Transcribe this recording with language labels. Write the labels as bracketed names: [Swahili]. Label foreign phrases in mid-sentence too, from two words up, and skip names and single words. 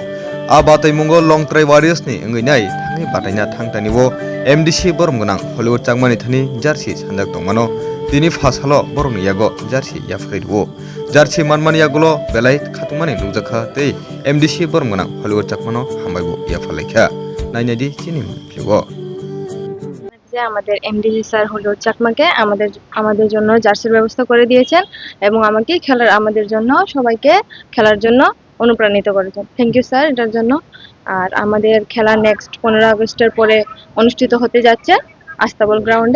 [Kok Borok] A bataimungo long try warriors ni ngai thangi bataina thangtaniwo MDC boromgonang Hollywood changmani thani jersey sanjak tongmano tini phasalo boromni yago jersey yafkhaiwo. Jersey manmani yagulo belai khatungmani nungjakha tei MDC boromgonang Hollywood chakmano hamaibo yafalaikha. Nainadi chini mliwo. [Bangla] যে আমাদের এমডিসি স্যার হলো চাকমাকে আমাদের জন্য জার্সির ব্যবস্থা করে দিয়েছেন এবং আমাদের জন্য সবাইকে খেলার জন্য অনুপ্রাণিত করেছেন। [English] thank you sir [Bangla] এটার জন্য। আর আমাদের খেলা নেক্সট 15 আগস্টের পরে অনুষ্ঠিত হতে যাচ্ছে আস্তাবল গ্রাউন্ডে।